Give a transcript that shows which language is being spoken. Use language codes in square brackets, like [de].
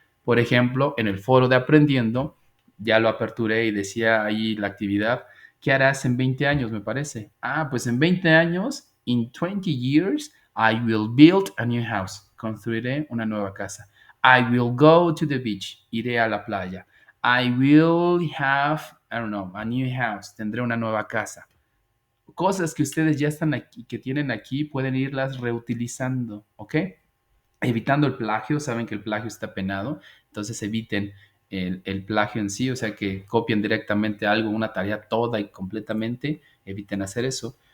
[es] Por ejemplo, en el foro de Aprendiendo, ya lo aperturé y decía ahí la actividad, ¿qué harás en 20 años, me parece? Ah, pues en 20 años, [en] in 20 years, I will build a new house, [es] construiré una nueva casa. [en] I will go to the beach, [es] iré a la playa. [en] I will have, I don't know, a new house. [es] Tendré una nueva casa. Cosas que ustedes ya están aquí, que tienen aquí, pueden irlas reutilizando, ¿ok? Evitando el plagio, saben que el plagio está penado, entonces eviten el plagio en sí, o sea, que copien directamente algo, una tarea toda y completamente, eviten hacer eso.